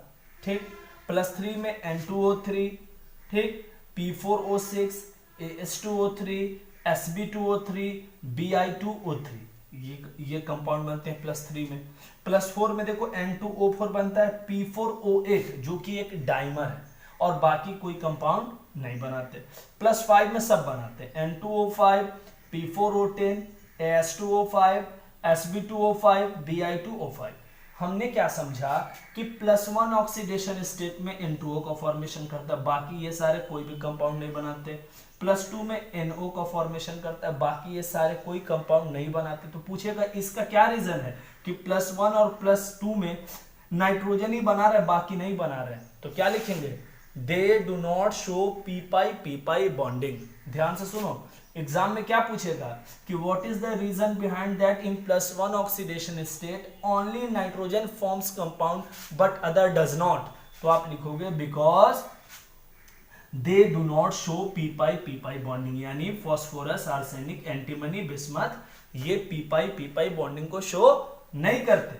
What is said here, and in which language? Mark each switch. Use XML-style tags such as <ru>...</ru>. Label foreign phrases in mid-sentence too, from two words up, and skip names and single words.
<hi>ठीक, +3 में N2O3, ठीक, P4O6, AS2O3, Sb2O3, Bi2O3, ये कंपाउंड बनते हैं +3 में। +4 में देखो N2O4 बनता है, P4O8 जो कि एक डाइमर है, और बाकी कोई कंपाउंड नहीं बनाते। +5 में सब बनाते हैं, N2O5, P4O10, AS2O5, Sb2O5, Bi2O5। हमने क्या समझा कि +1</hi> <en>oxidation state</en> <hi>में N2O का फॉर्मेशन करता है, बाकी ये सारे कोई भी कंपाउंड नहीं बनाते। +2 में NO का फॉर्मेशन करता है, बाकी ये सारे कोई कंपाउंड नहीं बनाते। तो पूछेगा इसका क्या रीजन है कि +1 और +2 में नाइट्रोजन ही बना रहे, बाकी नहीं बना रहे। तो क्या लिखेंगे?</hi> <en>they do not show p pi bonding.</en> <hi>ध्यान से सुनो, एग्जाम में क्या पूछेगा कि</hi> <en>what is the reason behind that in +1 oxidation state only nitrogen forms compound but other does not.</en> <hi>तो आप लिखोगे</hi> <en>because they do not show p pi bonding,</en> <hi>यानी फास्फोरस, आर्सेनिक, एंटीमनी, बिस्मथ ये</hi> <en>p pi bonding</en> <hi>को शो नहीं करते।</hi>